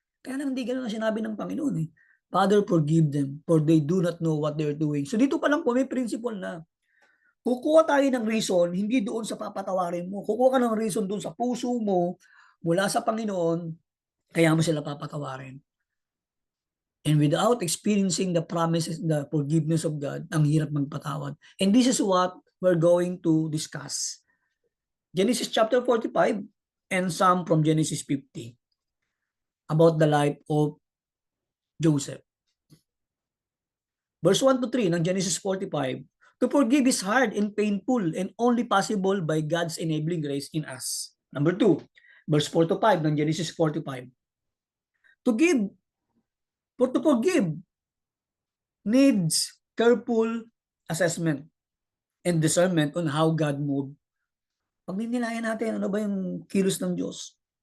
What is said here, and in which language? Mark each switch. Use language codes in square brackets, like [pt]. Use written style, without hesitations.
[tl] Kaya lang hindi ganun ang sinabi ng Panginoon. [en] Father, forgive them for they do not know what they are doing. [tl] So dito pa lang po may principle na kukuha tayo ng reason, hindi doon sa papatawarin mo. Kukuha ka ng reason doon sa puso mo, mula sa Panginoon, kaya mo sila papatawarin. [en] And without experiencing the promises, the forgiveness of God, [tl] ang hirap magpatawad. [en] And this is what we're going to discuss Genesis chapter 45 and some from Genesis 50 about the life of Joseph. Verse 1 to 3 ng Genesis 45, to forgive is hard and painful and only possible by God's enabling grace in us. Number 2, verse 4 to 5 ng Genesis 45. To forgive needs careful assessment and discernment on how God moved. [tl] Pagmimilayan natin, ano ba yung kilos ng Diyos?